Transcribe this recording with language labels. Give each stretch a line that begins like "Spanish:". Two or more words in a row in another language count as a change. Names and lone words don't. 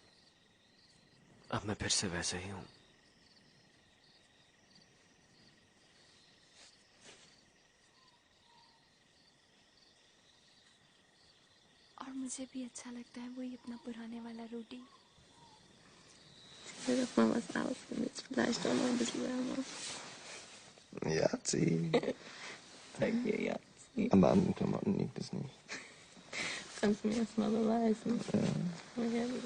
Hindi: अब मैं फिर से वैसे ही हूं। और मुझे भी अच्छा लगता है वही अपना पुराने वाला रूडी।
German: Auf Mamas Ausflug. Vielleicht auch noch ein bisschen wärmer. Jazzi. Danke, Jazzi. Aber an den Klamotten liegt es nicht. Kannst du mir erst mal beweisen. Ja. Okay.